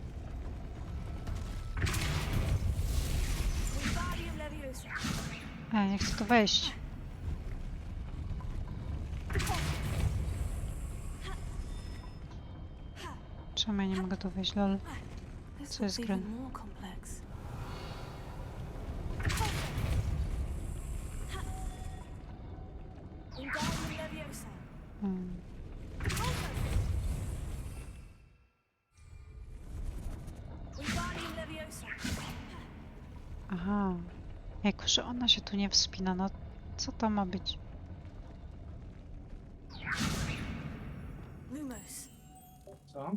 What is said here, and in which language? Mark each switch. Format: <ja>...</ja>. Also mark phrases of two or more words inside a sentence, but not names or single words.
<pl>Wingardium Leviosa. Ej, nie chcę tu wejść. Czemu ja nie mogę tu wejść, lol?</pl> <en>This</en> <pl>Co jest</pl> <en>looks</en> <pl>grane?</pl> <en>even more complex.</en> <pl>Wingardium Leviosa. Hmm. Wingardium Leviosa. Aha. Jako, że ona się tu nie wspina, no co to ma być? Lumos. Co?</pl>